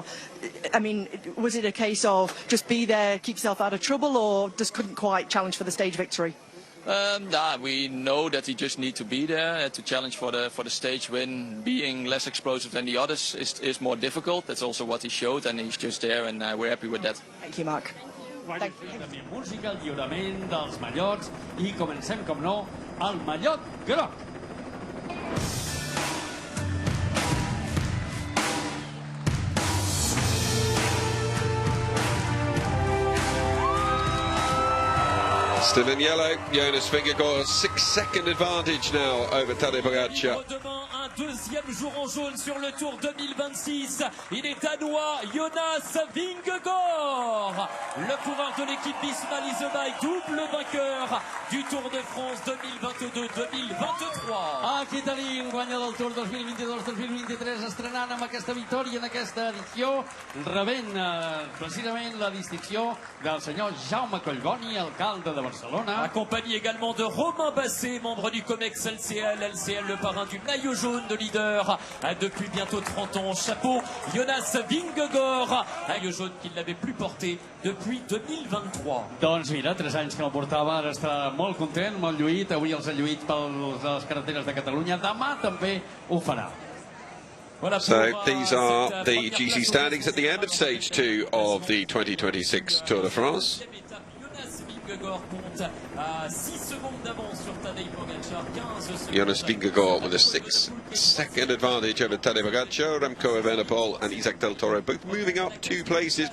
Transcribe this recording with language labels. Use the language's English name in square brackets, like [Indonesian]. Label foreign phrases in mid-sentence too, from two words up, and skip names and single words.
[English] I mean, was it a case of just be there, keep yourself out of trouble, or just couldn't quite challenge for the stage victory? We know that he just needs to be there to challenge for the stage win. Being less explosive than the others is more difficult. That's also what he showed, and he's just there, and we're happy with that. Thank you, Mark. Thank you. [Catalan] Música, el lliurament dels mallots, i comencem, com no, el mallot groc. [English] Still in yellow, Jonas Vingegaard, 6-second advantage now over Tadej Pogacar. [French] Deuxième jour en jaune sur le Tour 2026. Il est danois, Jonas Vingegaard. Le coureur de l'équipe Visma Lease Bike, double vainqueur du Tour de France 2022-2023. [Catalan] Aquí tenim guanyador del Tour 2022-2023, estrenant amb aquesta victòria en aquesta edició, rebent precisament la distinció del senyor Jaume Collboni, alcalde de Barcelona. [French] Accompagné également de Romain Basset, membre du COMEX LCL, le parrain du maillot jaune de leader depuis bientôt 30 ans. Chapeau, Jonas Vingegaard, maillot jaune qu'il n'avait plus porté depuis 2023. [Catalan] Doncs mira, 3 anys que el portava, ara està molt content, molt lluït, avui els ha lluït per les carreteres de Catalunya, demà també ho farà. [English] So these are the GC standings at the end of stage 2 of the 2026 Tour de France. Jonas Vingegaard with a 6-second advantage over Tadej Pogacar, Remco Evenepoel and Isaac Del Toro both moving up 2 places.